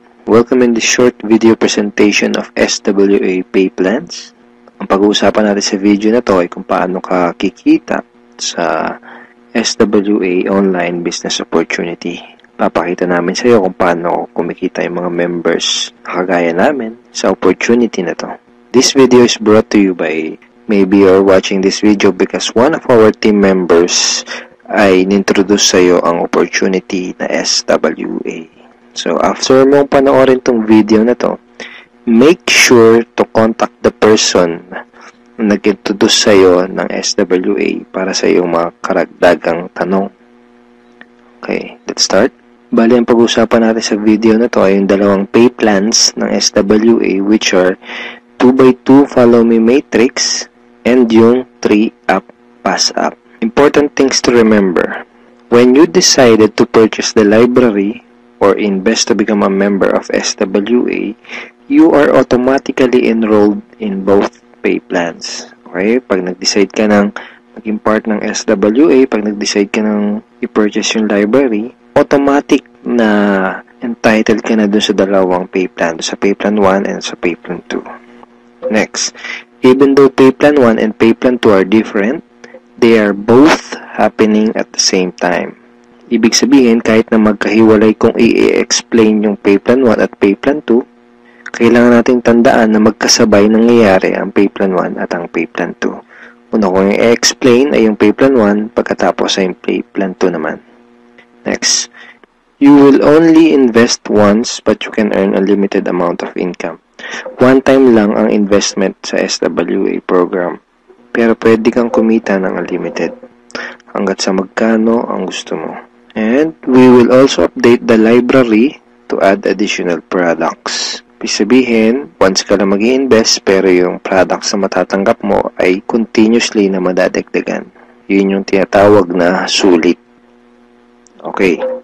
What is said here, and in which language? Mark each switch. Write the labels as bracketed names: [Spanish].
[English] Welcome in this short video presentation of SWA Pay Plans. [Filipino] Ang pag-uusapan natin sa video na to ay kung paano ka kikita sa SWA Online Business Opportunity. Papakita namin sa iyo kung paano kumikita yung mga members na kagaya namin sa opportunity na to. [English] This video is brought to you by, maybe you're watching this video because one of our team members [Filipino] ay nintroduce sa iyo ang opportunity na SWA. So, after mong panoorin tong video na to, [English] make sure to contact the person [Filipino] na nag-introduce sa iyo ng SWA para sa iyong mga karagdagang tanong. [English] Okay, let's start. [Filipino] Bali, ang pag-usapan natin sa video na to ay yung dalawang pay plans ng SWA, [English] which are [Filipino] 2x2 Follow Me Matrix and yung 3-Up Pass Up. [English] Important things to remember. When you decided to purchase the library or invest to become a member of SWA, you are automatically enrolled in both pay plans. Okay? [Filipino] Pag nag-decide ka ng maging part ng SWA, pag nag-decide ka ng i-purchase yung library, automatic na entitled ka na dun sa dalawang pay plan, sa pay plan 1 and sa pay plan 2. [English] Next, even though pay plan 1 and pay plan 2 are different, they are both happening at the same time. [Filipino] Ibig sabihin, kahit na magkahiwalay kung i-explain yung pay plan 1 at pay plan 2, kailangan nating tandaan na magkasabay nangyayari ang pay plan 1 at ang pay plan 2. Una kong i-explain ay yung pay plan 1, pagkatapos ay yung pay plan 2 naman. [English] Next, you will only invest once but you can earn a limited amount of income. [Filipino] One time lang ang investment sa SWA program. Pero pwede kang kumita ng unlimited hanggat sa magkano ang gusto mo. [English] And we will also update the library to add additional products. [Filipino] Ibig sabihin, once ka lang mag-i-invest pero yung products na matatanggap mo ay continuously na madadagdagan. Yun yung tinatawag na sulit. Okay.